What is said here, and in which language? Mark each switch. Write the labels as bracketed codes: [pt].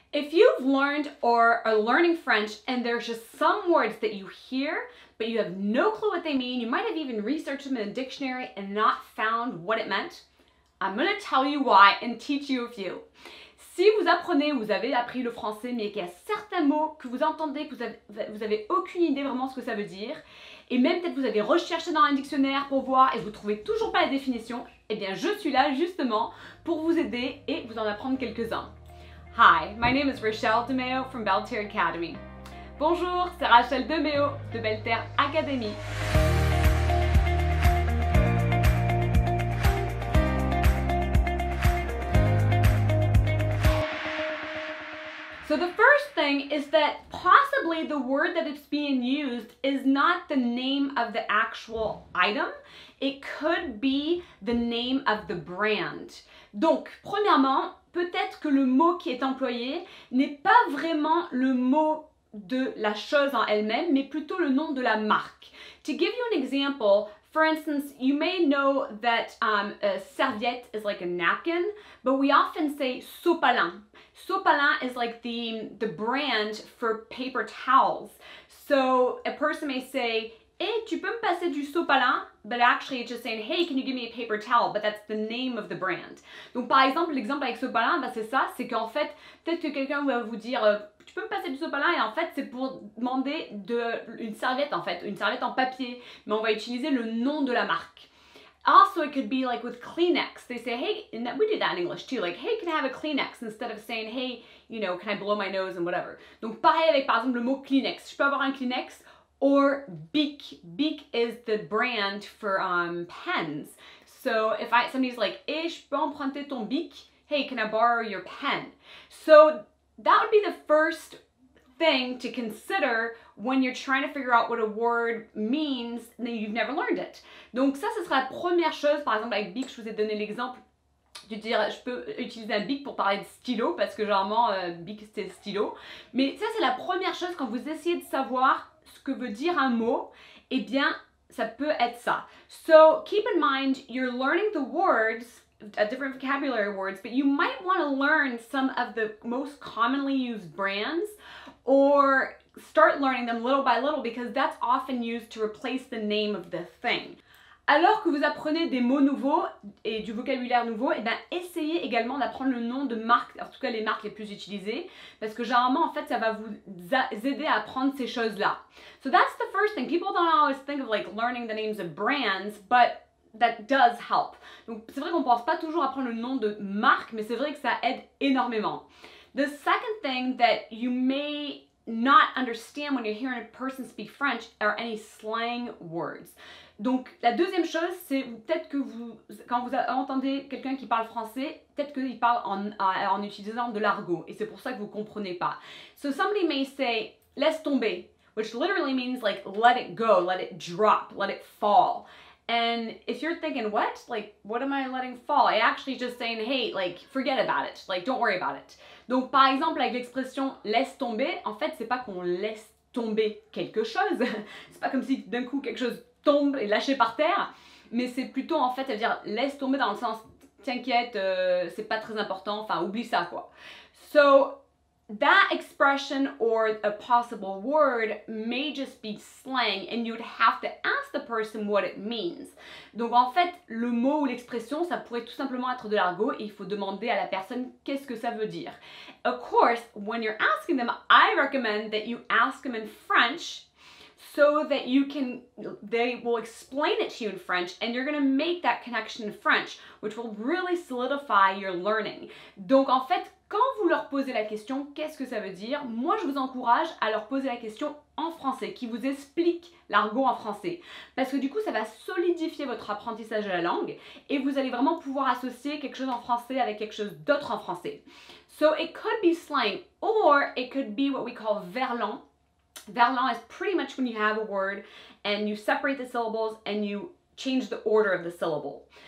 [en] If you've learned or are learning French and there's just some words that you hear, but you have no clue what they mean, you might have even researched them in a dictionary and not found what it meant, I'm going to tell you why and teach you a few. [fr] Si vous apprenez, vous avez appris le français, mais qu'il y a certains mots que vous entendez, que vous avez aucune idée vraiment ce que ça veut dire, et même peut-être vous avez recherché dans un dictionnaire pour voir et vous trouvez toujours pas la définition, eh bien je suis là justement pour vous aider et vous en apprendre quelques-uns. [en] Hi, my name is Rachel DeMeo from Belle Terre Academy. [fr] Bonjour, c'est Rachel DeMeo de Belle Terre Academy. [en] So the first thing is that possibly the word that it's being used is not the name of the actual item. It could be the name of the brand. [fr] Donc, premièrement, peut-être que le mot qui est employé n'est pas vraiment le mot de la chose en elle-même, mais plutôt le nom de la marque. [en] To give you an example, for instance, you may know that a serviette is like a napkin, but we often say sopalin. Sopalin is like the brand for paper towels. So a person may say, hey, [fr] tu peux me passer du sopalin? [en] But actually it's just saying, hey, can you give me a paper towel? But that's the name of the brand. [fr] Donc par exemple, l'exemple avec sopalin, bah, c'est ça, c'est qu'en fait, peut-être que quelqu'un va vous dire, tu peux me passer du sopalin? Et en fait, c'est pour demander une serviette en fait, une serviette en papier. Mais on va utiliser le nom de la marque. [en] Also, it could be like with Kleenex. They say, hey, and we do that in English too. Like, hey, can I have a Kleenex? Instead of saying, hey, you know, can I blow my nose and whatever. [fr] Donc pareil avec par exemple le mot Kleenex. Je peux avoir un Kleenex? [en] Or Bic. Bic is the brand for pens. So if somebody's like, hey, [fr] je peux emprunter ton Bic? [en] Hey, can I borrow your pen? So that would be the first thing to consider when you're trying to figure out what a word means and you've never learned it. [fr] Donc ça, ce sera la première chose. Par exemple, avec Bic, je vous ai donné l'exemple de dire je peux utiliser un bic pour parler de stylo parce que généralement bic c'est stylo. Mais ça, c'est la première chose quand vous essayez de savoir ce que veut dire un mot, eh bien, ça peut être ça. [en] So, keep in mind, you're learning the words, different vocabulary words, but you might want to learn some of the most commonly used brands or start learning them little by little because that's often used to replace the name of the thing. [fr] Alors que vous apprenez des mots nouveaux et du vocabulaire nouveau, eh bien, essayez également d'apprendre le nom de marques, en tout cas les marques les plus utilisées, parce que généralement, en fait, ça va vous aider à apprendre ces choses-là. [en] So that's the first thing. People don't always think of like learning the names of brands, but that does help. [fr] Donc, c'est vrai qu'on ne pense pas toujours à apprendre le nom de marque, mais c'est vrai que ça aide énormément. [en] The second thing that you may not understand when you're hearing a person speak French are any slang words. [fr] Donc, la deuxième chose, c'est peut-être que quand vous entendez quelqu'un qui parle français, peut-être qu'il parle en utilisant de l'argot, et c'est pour ça que vous ne comprenez pas. [en] So somebody may say, [fr] laisse tomber, [en] which literally means like, let it go, let it drop, let it fall. And if you're thinking, what? Like, what am I letting fall? I actually just saying, hey, like, forget about it, like, don't worry about it. [fr] Donc, par exemple, avec l'expression laisse tomber, en fait, c'est pas qu'on laisse tomber quelque chose, c'est pas comme si d'un coup quelque chose tombe et lâché par terre, mais c'est plutôt en fait, ça veut dire laisse tomber dans le sens t'inquiète, c'est pas très important, enfin oublie ça quoi. [en] So that expression or a possible word may just be slang and you'd have to ask the person what it means. [fr] Donc en fait, le mot ou l'expression, ça pourrait tout simplement être de l'argot et il faut demander à la personne qu'est-ce que ça veut dire. [en] Of course, when you're asking them, I recommend that you ask them in French so that they will explain it to you in French and you're going to make that connection in French, which will really solidify your learning. [fr] Donc en fait, quand vous leur posez la question, qu'est-ce que ça veut dire? Moi, je vous encourage à leur poser la question en français, qui vous explique l'argot en français. Parce que du coup, ça va solidifier votre apprentissage de la langue et vous allez vraiment pouvoir associer quelque chose en français avec quelque chose d'autre en français. [en] So it could be slang or it could be what we call verlan. Verlan is pretty much when you have a word and you separate the syllables and you change the order of the syllable.